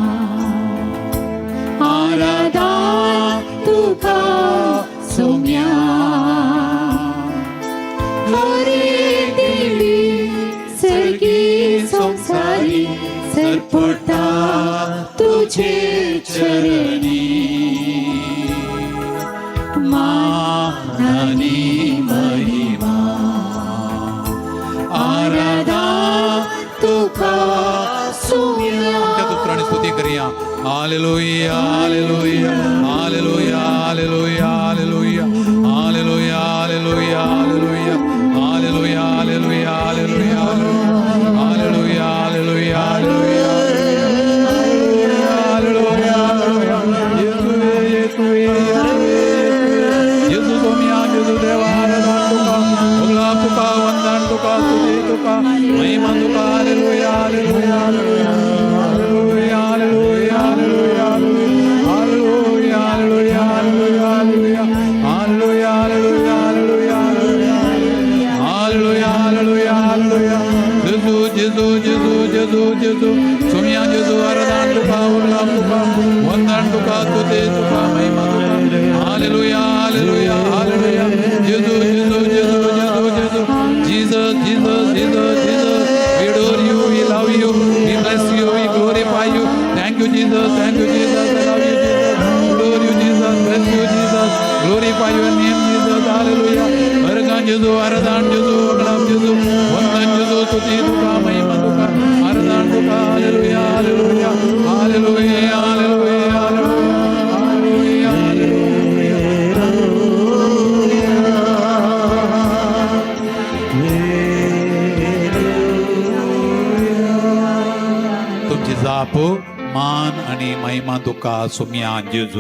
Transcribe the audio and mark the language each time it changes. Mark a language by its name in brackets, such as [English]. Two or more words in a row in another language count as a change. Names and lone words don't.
[Konkani] आराधन तुका सौम्या हरे देवी सर्गी संसारी सरपटा तुझे चरणी मान आणि महिमा आराधन तुका सौम्या त्या पुत्राने स्तुती करूया हालेलुया हालेलुया हालेलुया हालेलुया हालेलुया हालेलुया हालेलुया हालेलुया हालेलुया हालेलुया हालेलुया हालेलुया हालेलुया हालेलुया येशू सोम्या येशू देवा आराधन तुका वंदन तुका स्तुती तुका महिमा तुका हालेलुया हालेलुया हालेलुया हालेलुया हालेलुया हालेलुया हालेलुया हालेलुया हालेलुया हालेलुया हालेलुया हालेलुया Jesu, Jesu, Jesu, Jesu. Sumya Jesu, Aradan tuka, Urlam tuka, Vandan tuka, Tute tuka, Mahima tuka. Hallelujah, Hallelujah, Hallelujah. Jesu, Jesu, Jesu, Jesu, Jesu. [English] Jesus, Jesus, Jesus, Jesus. We adore you, we love you, we bless you, we glorify you. Thank you, Jesus, thank you, Jesus. I love you, Jesus. Adore you, Jesus. Bless you, Jesus. Glorify your name, Jesus. [Konkani] Hallelujah. Aradan Jesu, Aradan Jesu, Urlam Jesu, Vandan Jesu, Tute tuka, Mahima tuka. Aradan tuka, Hallelujah, Hallelujah, Hallelujah, Hallelujah, Hallelujah, Hallelujah. तुमची जाप मान आणि महिमा तुका सुमिया जेजू